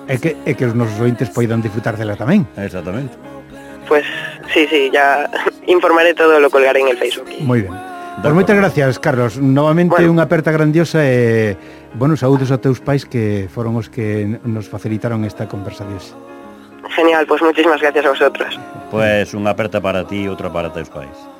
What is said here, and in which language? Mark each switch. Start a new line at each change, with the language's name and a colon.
Galician: E que os nosos ointes poidan disfrutársela tamén. Exactamente.
Spanish: Pues sí, ya informaré todo, lo colgaré en el Facebook. Muy bien. Pues moitas gracias, Carlos.
Galician: Novamente, bueno, unha aperta grandiosa e bueno, saúdos a teus pais, que foron os que nos facilitaron esta conversación.
Spanish: Genial, pues muchísimas gracias a vosotros.
Galician: Pues unha aperta para ti e outra para teus pais.